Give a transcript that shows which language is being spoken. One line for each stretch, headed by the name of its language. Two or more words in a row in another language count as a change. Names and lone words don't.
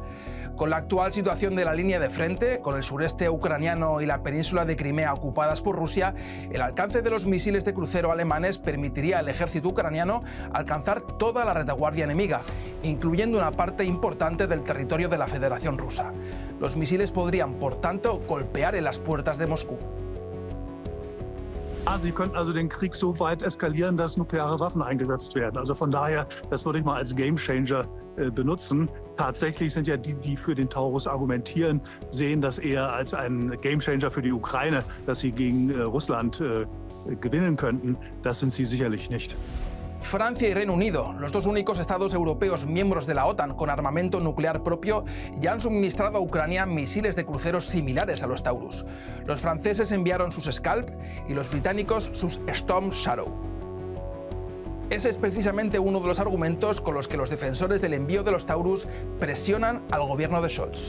Spanish: Con la actual situación de la línea de frente, con el sureste ucraniano y la península de Crimea ocupadas por Rusia, el alcance de los misiles de crucero alemanes permitiría al ejército ucraniano alcanzar toda la retaguardia enemiga, incluyendo una parte importante del territorio de la Federación Rusa. Los misiles podrían, por tanto, golpear en las puertas de Moscú.
German: Sie könnten also den Krieg so weit eskalieren, dass nukleare Waffen eingesetzt werden. Also von daher, das würde ich mal als Gamechanger benutzen. Tatsächlich sind ja die für den Taurus argumentieren, sehen das eher als einen Gamechanger für die Ukraine, dass sie gegen Russland gewinnen könnten. Das sind sie sicherlich nicht.
Spanish: Francia y Reino Unido, los dos únicos estados europeos miembros de la OTAN con armamento nuclear propio, ya han suministrado a Ucrania misiles de cruceros similares a los Taurus. Los franceses enviaron sus Scalp y los británicos sus Storm Shadow. Ese es precisamente uno de los argumentos con los que los defensores del envío de los Taurus presionan al gobierno de Scholz.